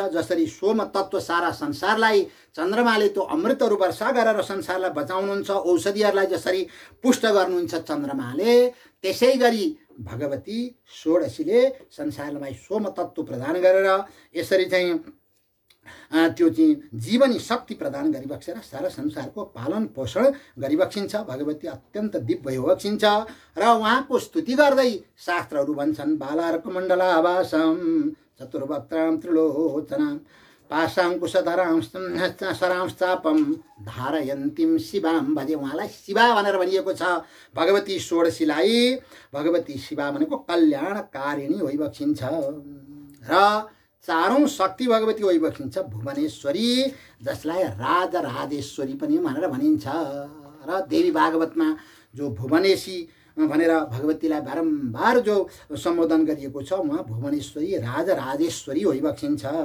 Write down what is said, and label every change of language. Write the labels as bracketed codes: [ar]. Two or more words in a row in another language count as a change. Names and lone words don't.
[ne] जसरी सोम तत्व सारा संसारलाई चन्द्रमाले त्यो अमृतहरू वर्षा गरेर संसारलाई बचाउनुहुन्छ, औषधिहरूलाई जसरी पुष्ट गर्नुहुन्छ चन्द्रमाले, त्यसै गरी भगवती षोडशीले संसारलाई सोम तत्व प्रदान गरेर यसरी चाहिँ त्यो चाहिँ जीवनी शक्ति प्रदान गरिबक्सेर सारा संसारको पालन पोषण गरिबक्सिन्छ। भगवती अत्यन्त दिव्य भइबक्सिन्छ र उहाँको स्तुति गर्दै शास्त्रहरू भन्छन् [sa] बालार्कमण्डलावासं चतुर्वक्त्रां त्रिलोचनां पाशाङ्कुशधरां सरांश्चापं धारयन्तीं शिवां भजे। [ne] उहाँलाई शिवा भनेर भनिएको छ। भगवती षोडशीलाई भगवती शिवा भनेको कल्याणकारिणी भइबक्सिन्छ र चारौं शक्ति भगवती भइबक्सिन्छ भुवनेश्वरी, जसलाई राजराजेश्वरी पनि भनेर भनिन्छ। र देवी भागवतमा जो भुवनेशी भनेर भगवतीलाई बारम्बार जो सम्बोधन गरिएको छ, उहाँ भुवनेश्वरी राजराजेश्वरी भइबक्सिन्छ।